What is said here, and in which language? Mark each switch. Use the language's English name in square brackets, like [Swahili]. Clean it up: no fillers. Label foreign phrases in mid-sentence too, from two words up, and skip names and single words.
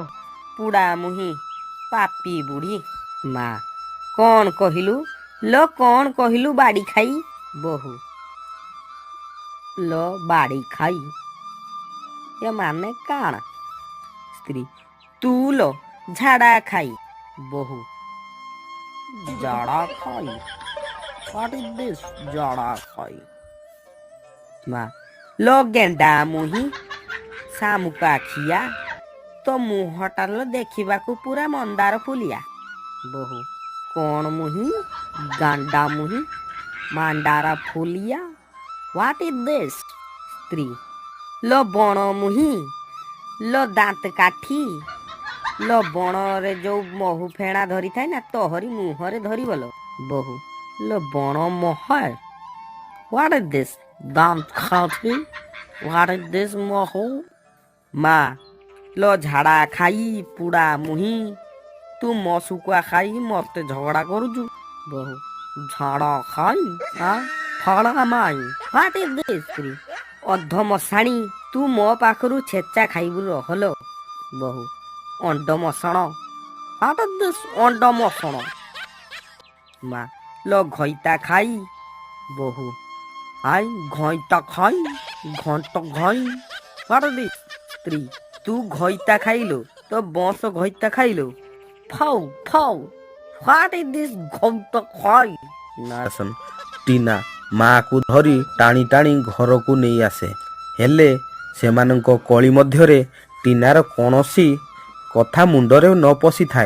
[Odia] ପୁଡ଼ା ମୁହିଁ ପାପି ବୁଢ଼ୀ। ମା କଣ କହିଲୁ ବାଡ଼ି ଖାଇ? ବୋହୂ ଲୋ ବାଡ଼ି ଖାଇ ଏ ମାନେ କାଣ? ସ୍ତ୍ରୀ ତୁ ଲୋ ଝାଡ଼ା ଖାଇ। ବୋହୂ ଝାଡ଼ା ଖାଇ? [English] What is this? [Odia] ଝାଡ଼ା ଖାଇ? ମା ଲୋ ଗେଣ୍ଡା ମୁହିଁ ଶାମୁକା ଖିଆ, ତୋ ମୁହଁଟା ଲୋ ଦେଖିବାକୁ ପୁରା ମନ୍ଦାର ଫୁଲିଆ। ବୋହୂ କଣ ମୁହିଁ? ଗାଣ୍ଡା ମୁହିଁ ମାଣ୍ଡାର ଫୁଲିଆ। [English] What is this? [Odia] ସ୍ତ୍ରୀ ଲୋ ବଣ ମୁହିଁ, ଲୋ ଦାନ୍ତ କାଠି, ଲୋ ବଣରେ ଯୋଉ ମହୁ ଫେଣା ଧରିଥାଏ ନା ତୋହରି ମୁହଁରେ ଧରିବ ଲୋ। ବୋହୂ ଲୋ ବଣ ମହଲ। [English] What is this? [Odia] ଦାନ୍ତ କାଠି? [English] What is this ମହୁ? [Odia] ମା ଲୋ ଝାଡ଼ା ଖାଇ ପୁଡ଼ା ମୁହିଁ, ତୁ ମୋ ଶୁଖୁଆ ଖାଇ ମତେ ଝଗଡ଼ା କରୁଛୁ। ବୋହୂ ଝାଡ଼ା ଖାଇ ଫଳା ମାଇ। [English] What is this? [Odia] ସ୍ତ୍ରୀ ଅଧମଶାଣୀ, ତୁ ମୋ ପାଖରୁ ଛେଚା ଖାଇବୁ ରହଲୋ। ବୋହୂ ଅଣ୍ଡମସଣ। [English] What is this? [Odia] ଅଣ୍ଡମସଣ। ମା ଲୋ ଘଇତା ଖାଇ। ବୋହୂ ଘଇତା ଖାଇ ଘଣ୍ଟ ଘଇ। [English] What is this? [Odia] ସ୍ତ୍ରୀ ତୁ ଘଇତା ଖାଇଲୁ, ତ ବଂଶ ଘଇତା ଖାଇଲୁ। [English] ଫାଉ What is this? [Odia] ଘଣ୍ଟ ଖାଇ। ଟିନା ମାକୁ ଧରି ଟାଣି ଟାଣି ଘରକୁ ନେଇ ଆସେ। ହେଲେ ସେମାନଙ୍କ କଳି ମଧ୍ୟରେ ଟିନାର କୌଣସି କଥା ମୁଣ୍ଡରେ ନ ପଶିଥାଏ।